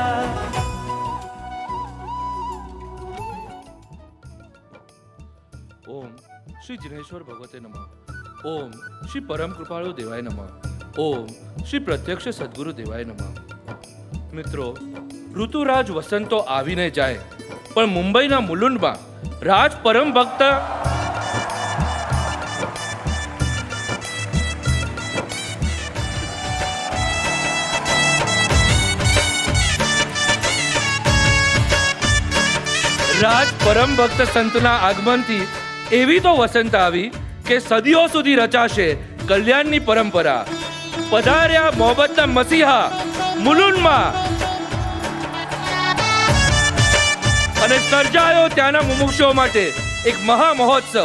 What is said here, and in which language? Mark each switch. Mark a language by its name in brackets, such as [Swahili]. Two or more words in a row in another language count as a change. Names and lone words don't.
[Sanskrit] ओम श्री जिनेश्वर भगवते नमः। ओम श्री परम कृपाळु देवाय नमः। ओम श्री प्रत्यक्ष सद्गुरु देवाय नमः। [Gujarati] મિત્રો, ઋતુરાજ વસંતો આવીને જાય, પણ મુંબઈના મુલુંડમાં રાજ પરમ ભક્ત સંતના આગમનથી એવી તો વસંત આવી કે સદીઓ સુધી રચાશે કલ્યાણની પરંપરા। પધાર્યા મોહબ્બતના મસીહા મુલુંડમાં અને સર્જાયો ત્યાંના મુમુક્ષુઓ માટે એક મહા મહોત્સવ।